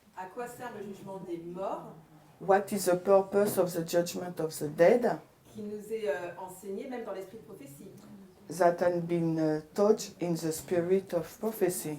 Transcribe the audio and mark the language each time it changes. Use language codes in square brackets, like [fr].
[fr] à quoi sert le jugement des morts [en] what is the purpose of the judgment of the dead [fr] qui nous est enseigné même dans l'esprit de prophétie? [en] that had been taught in the spirit of prophecy?